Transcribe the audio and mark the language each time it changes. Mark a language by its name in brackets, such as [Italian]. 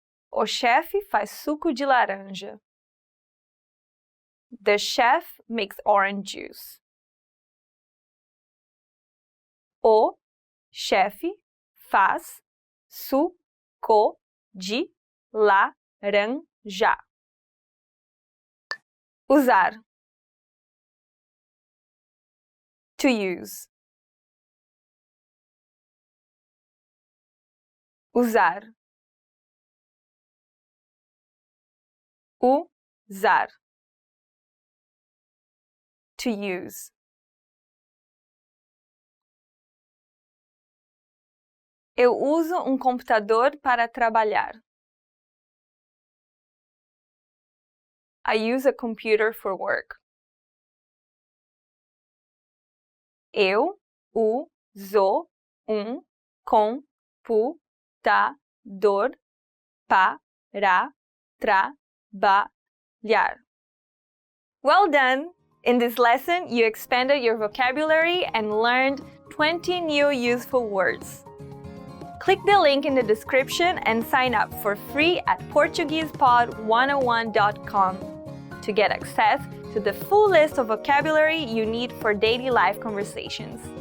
[Portuguese] O chefe faz suco de laranja. [English] The chef makes orange juice. [Portuguese] O chefe faz suco de laranja. Usar. [English] To use. [Portuguese] Usar. Usar. [English] To use. [Portuguese] Eu uso um computador para trabalhar. [English] I use a computer for work. [Portuguese] Eu uso um computador para trabalhar. [English] Well done! In this lesson, you expanded your vocabulary and learned 20 new useful words. Click the link in the description and sign up for free at PortuguesePod101.com to get access to the full list of vocabulary you need for daily life conversations.